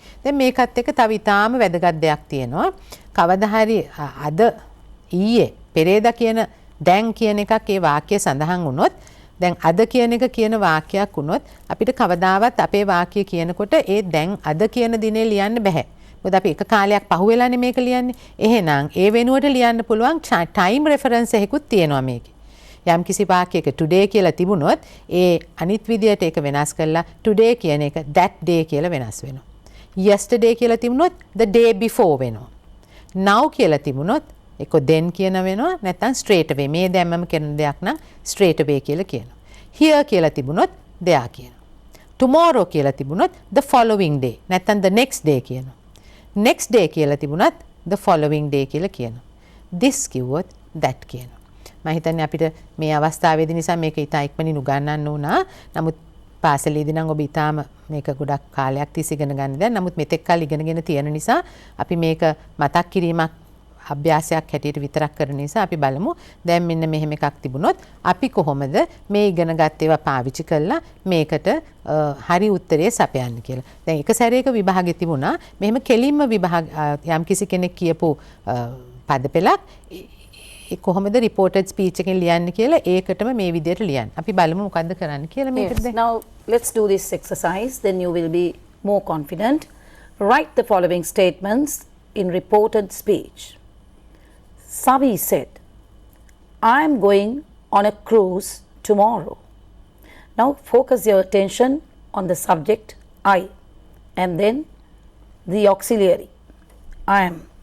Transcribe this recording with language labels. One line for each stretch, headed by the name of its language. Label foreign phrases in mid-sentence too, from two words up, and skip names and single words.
Sinhala: දැන් මේකත් එක්ක තව ඊටාම වැදගත් දෙයක් තියෙනවා. කවදා හරි අද ඊයේ පෙරේදා කියන දැන් කියන එකක් ඒ වාක්‍යය සඳහන් වුණොත් දැන් අද කියන එක කියන වාක්‍යයක් වුණොත් අපිට කවදාවත් අපේ වාක්‍ය කියනකොට ඒ දැන් අද කියන දිනේ ලියන්න බෑ. මොකද අපි එක කාලයක් පහුවෙලානේ මේක ලියන්නේ. එහෙනම් ඒ වෙනුවට ලියන්න පුළුවන්
English: time reference
Sinhala: එකකුත් තියෙනවා මේකේ. යම් කිසි වාක්‍යයක today කියලා තිබුණොත් ඒ අනිත් විදියට ඒක වෙනස් කරලා today කියන එක
English: that day
Sinhala: කියලා වෙනස් වෙනවා. yesterday කියලා තිබුණොත්
English: the day before
Sinhala: වෙනවා. now කියලා තිබුණොත් ඒක then කියන වෙනවා නැත්නම්
English: straight away.
Sinhala: මේ දැම්මම කරන දෙයක් නම්
English: straight away
Sinhala: කියලා කියනවා. here කියලා තිබුණොත් there කියනවා. tomorrow කියලා තිබුණොත්
English: the following day
Sinhala: නැත්නම්
English: the next day
Sinhala: කියනවා.
English: next day
Sinhala: කියලා තිබුණත්
English: the following day
Sinhala: කියලා කියනවා. this කිව්වොත් that කියනවා. මම හිතන්නේ අපිට මේ අවස්ථාවේදී නිසා මේක ඉතා ඉක්මනින් උගන්වන්න උනා. නමුත් පාසලේදී නම් ඔබ ඉතාම මේක ගොඩක් කාලයක් තිස්සේ ඉගෙන ගන්න දැන්. නමුත් මෙතෙක් කල් ඉගෙනගෙන තියෙන නිසා අපි මේක මතක් කිරීමක් අභ්‍යාසයක් හැටියට විතරක් කරන නිසා අපි බලමු දැන් මෙන්න මෙහෙම එකක් තිබුණොත් අපි කොහොමද මේ ඉගෙනගත් ඒවා පාවිච්චි කරලා මේකට හරි උත්තරේ සපයන්න කියලා. දැන් එක සැරේක විභාගෙ තිබුණා මෙහෙම කෙලින්ම විභාග යම් කිසි කෙනෙක් කියපු පද පෙළක් කොහොමද
English: reported speech
Sinhala: එකෙන් ලියන්න කියලා ඒකටම මේ විදියට ලියන්න. අපි බලමු මොකද්ද කරන්න කියලා මේකට දැන්.
English: Now let's do this exercise, then you will be more confident. Write the following statements in reported speech. Savi said, I am going on a cruise tomorrow. Now focus your attention on the subject I and then the auxiliary I am.